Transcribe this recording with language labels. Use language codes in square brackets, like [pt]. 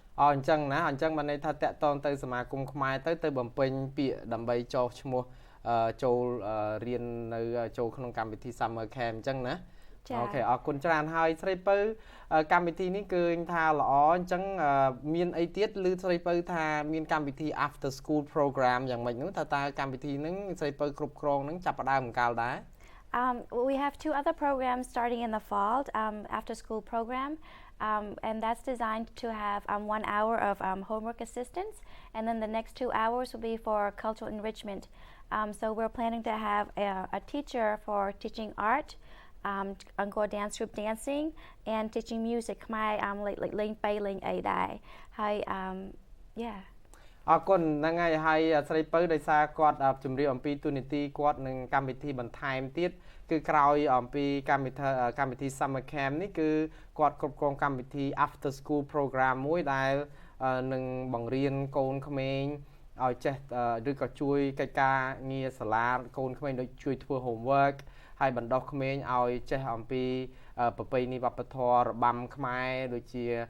[km] អញ្ចឹងណាអញ្ចឹងបានន័យថាតាក់ទងទៅសមាគមខ្មែរទៅបំពេញពាក្យដើម្បីចុះឈ្មោះចូលរៀននៅចូលក្នុងកម្មវិធី Summer Camp អញ្ចឹងណាអូខេអរគុណច្រើនហើយស្រីពៅកម្មវិធីនេះគឺថាល្អអញ្ចឹងមានអីទៀតឬស្រីពៅថាមានកម្មវិធី after school program យ៉ាងម៉េចនោះតើកម្មវិធីហ្នឹងស្រីពៅគ្រប់គ្រងហ្នឹងចាប់ផ្ដើមកាលដែរ [en] we have 2 other programs starting in the fall after school program and that's designed to have 1 hour of homework assistance and then the next 2 hours will be for cultural enrichment so we're planning to have a teacher for teaching art Angkor dance group dancing and teaching music ខ្មែរlike [km] លេង2លេងអីដែរ [en] ហើយyeah [km] អរគុណហ្នឹងហើយហើយស្រីពៅដោយសារគាត់ជំរាបអំពីទូនីតិគាត់នឹងកម្មវិធីបន្ថែមទៀតគឺក្រោយអំពីកម្មវិធី Summer Camp នេះគឺគាត់គ្រប់គ្រងកម្មវិធី After School Program មួយដែលនឹងបង្រៀនកូនក្មេងឲ្យចេះឬក៏ជួយកិច្ចការងារសាលាកូនក្មេងដូចជួយធ្វើ homework ហើយបណ្ដុះក្មេងឲ្យចេះអំពីប្រពៃណីវប្បធម៌របាំខ្មែរដូចជា